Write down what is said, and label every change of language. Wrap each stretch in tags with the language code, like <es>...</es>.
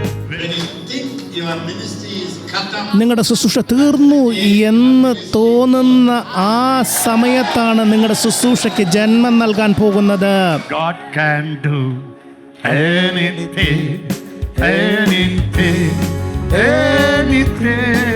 <en>When you think your ministry is cut off,</en> <ml>നിങ്ങളുടെ ശുശ്രൂഷ തീർന്നു എന്ന് തോന്നുന്ന ആ സമയത്താണ് നിങ്ങളുടെ ശുശ്രൂഷയ്ക്ക് ജന്മം നൽകാൻ പോകുന്നത്.</ml> <en>God can do anything, anything, anything.</en>